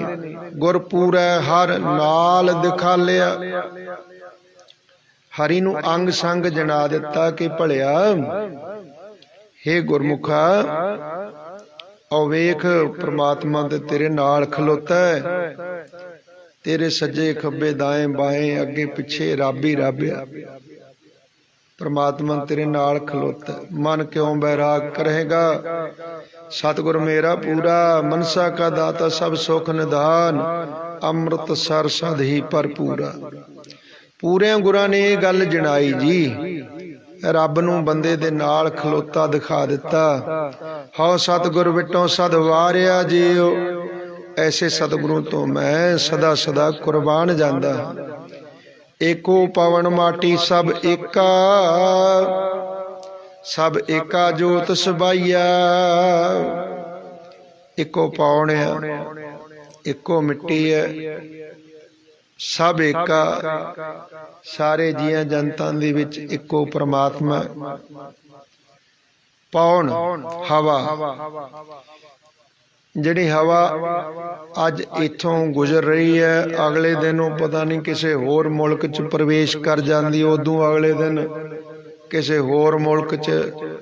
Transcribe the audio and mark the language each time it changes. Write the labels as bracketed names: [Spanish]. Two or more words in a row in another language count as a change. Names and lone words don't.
[Punjabi] ਗੁਰਪੂਰੈ ਹਰ ਨਾਲ ਦਿਖਾਲਿਆ, ਹਰੀ ਨੂੰ ਅੰਗ ਸੰਗ ਜਣਾ ਦਿੱਤਾ ਕਿ ਭਲਿਆ ਹੇ ਗੁਰਮੁਖਾ ਔ ਵੇਖ ਪ੍ਰਮਾਤਮਾ ਤੇ ਤੇਰੇ ਨਾਲ ਖਲੋਤਾ ਹੈ, ਤੇਰੇ ਸੱਜੇ ਖੱਬੇ [Hindi] दाएं बाएं [Punjabi] ਅੱਗੇ ਪਿੱਛੇ ਰੱਬ ਹੀ ਰੱਬ ਆ। ਪਰਮਾਤਮਾ ਤੇਰੇ ਨਾਲ ਖਲੋਤਾ, ਮਨ ਕਿਉਂ ਬੈਰਾਗ ਕਰੇਗਾ। ਸਤਗੁਰ ਮੇਰਾ ਪੂਰਾ, ਮਨਸਾ ਕਾ ਦਾਤਾ ਸਭ ਸੁਖ ਨਿਧਾਨ, ਅੰਮ੍ਰਿਤ ਸਰ ਸਦ ਹੀ ਭਰਪੂਰਾ। ਪੂਰੇ ਗੁਰਾਂ ਨੇ ਇਹ ਗੱਲ ਜਣਾਈ ਜੀ, ਰੱਬ ਨੂੰ ਬੰਦੇ ਦੇ ਨਾਲ ਖਲੋਤਾ ਦਿਖਾ ਦਿੱਤਾ। ਹਉ ਸਤਗੁਰ ਵਿਟਹੁ ਸਦ ਵਾਰਿਆ ਜੀਓ, ਐਸੇ ਸਤਗੁਰੂ ਤੋਂ ਮੈਂ ਸਦਾ ਸਦਾ ਕੁਰਬਾਨ ਜਾਂਦਾ। ਏਕੋ ਪਵਨ ਮਾਟੀ ਸਭ ਏਕਾ, ਸਭ ਏਕਾ ਜੋਤਿ ਸਬਾਈਆ। ਏਕੋ ਪਵਨ ਹੈ, ਏਕੋ ਮਿੱਟੀ ਹੈ, ਸਭ ਏਕਾ, ਸਾਰੇ ਜੀਆਂ ਜੰਤਾਂ ਦੇ ਵਿਚ ਏਕੋ ਪਰਮਾਤਮਾ। ਪਵਨ ਹਵਾ, ਜਿਹੜੀ ਹਵਾ ਅੱਜ ਇਥੋਂ ਗੁਜ਼ਰ ਰਹੀ ਹੈ, ਅਗਲੇ ਦਿਨ ਪਤਾ ਨਹੀਂ ਕਿਸੀ ਹੋਰ ਮੁਲਕ ਚ ਪ੍ਰਵੇਸ਼ ਕਰ ਜਾਤੀ, ਉਦੋਂ ਅਗਲੇ ਦਿਨ ਕਿਸੀ ਹੋਰ ਮੁਲਕ ਚ।